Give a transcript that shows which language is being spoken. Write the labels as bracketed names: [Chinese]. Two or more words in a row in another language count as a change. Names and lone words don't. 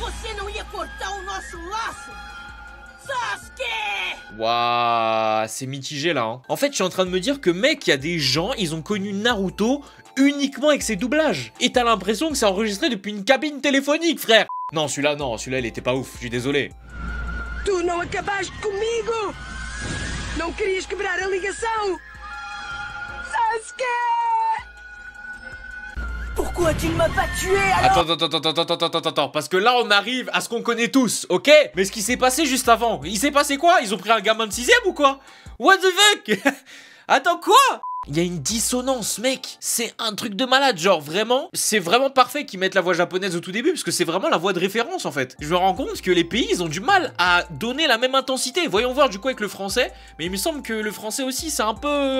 [French] Waouh, c'est mitigé là, hein. En fait, je suis en train de me dire que mec, il y a des gens, ils ont connu Naruto uniquement avec ses doublages. Et t'as l'impression que c'est enregistré depuis une cabine téléphonique, frère. Non, celui-là, il était pas ouf, je suis désolé. [Portuguese] Tu não acabaste comigo! Não querias quebrar a ligação! Sasuke! [French] Pourquoi tu ne m'as pas tué alors? Attends, parce que là on arrive à ce qu'on connaît tous, ok? Mais ce qui s'est passé juste avant, il s'est passé quoi? Ils ont pris un gamin de 6ème ou quoi? [English] What the fuck? [French] Attends, quoi? Il y a une dissonance, mec. C'est un truc de malade, genre vraiment. C'est vraiment parfait qu'ils mettent la voix japonaise au tout début parce que c'est vraiment la voix de référence en fait. Je me rends compte que les pays, ils ont du mal à donner la même intensité. Voyons voir du coup avec le français. Mais il me semble que le français aussi, c'est un peu...